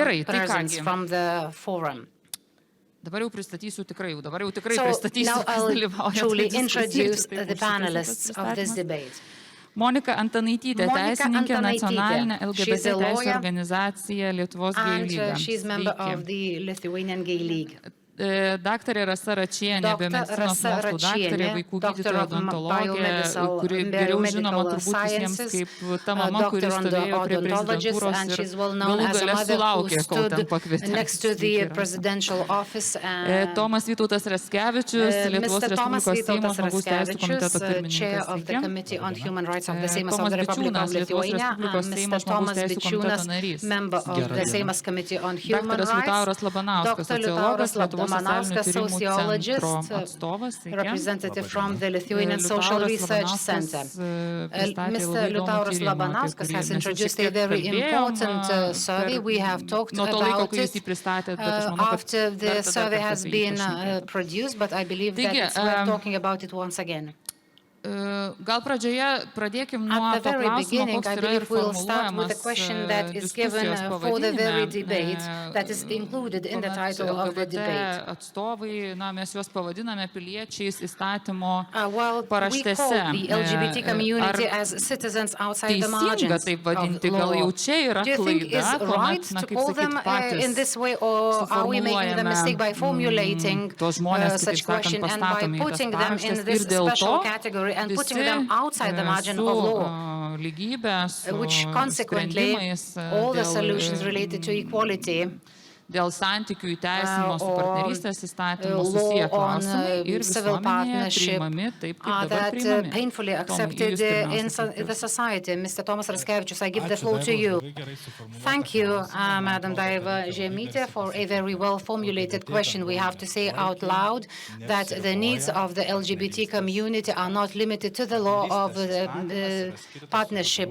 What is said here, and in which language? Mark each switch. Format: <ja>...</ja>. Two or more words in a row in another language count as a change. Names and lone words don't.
<lt>Gerai, tai kągi. Dabar jau pristatysiu tikrai, pristatysiu, kas dalyvauja. Monika Antanaitytė, teisininkė, nacionalinė LGBT teisų organizacija Lietuvos Gay Lyga.</lt> <en>She's member of the Lithuanian Gay League.</en> <lt>Daktarė Rasa Račienė, biomedicinos mokslų daktarė, vaikų gydytoja odontologė, kuri geriau žinoma turbūt visiems kaip ta mama, kuri stovėjo prie prezidentūros ir galų gale sulaukė, kol ten pakvietė. Tomas Vytautas Raskevičius, Lietuvos Respublikos Seimo žmogaus teisių komiteto pirmininkas. Tomas Bičiūnas, Lietuvos Respublikos Seimo žmogaus teisių komiteto narys. Daktaras Liutauras Labanauskas, sociologas, Lietuvos sociologist,</lt> <en>representative from the Lithuanian Social Research Center. Mr. Liutauras Labanauskas has introduced a very important survey. We have talked about it after the survey has been produced, but I believe that it's worth talking about it once again.</en> <lt>Gal pradžioje pradėkim nuo to klausimo, koks yra ir formuluojamas diskusijos pavadinime. Atstovai, mes juos pavadiname piliečiais įstatymo paraštėse. Ar teisinga taip vadinti, gal jau čia yra klaida, kuomet, kaip sakyti, patys suformuluojame tos žmonės, kaip sakant, pastatomi į tas paraštės ir dėl to</lt> <en>and putting them outside the margin of law, which consequently all the solutions related to equality,</en> <lt>dėl santykių įteisinimo su partnerystės įstatymu susiję klausimai ir visuomenėje priimami taip, kaip dabar priimami.</lt> <en>Painfully accepted in the society. Mr. Tomas Raskevičius, I give the floor to you. Thank you, Madam Daiva Žemytė, for a very well-formulated question. We have to say out loud that the needs of the LGBT community are not limited to the law of the partnership.</en>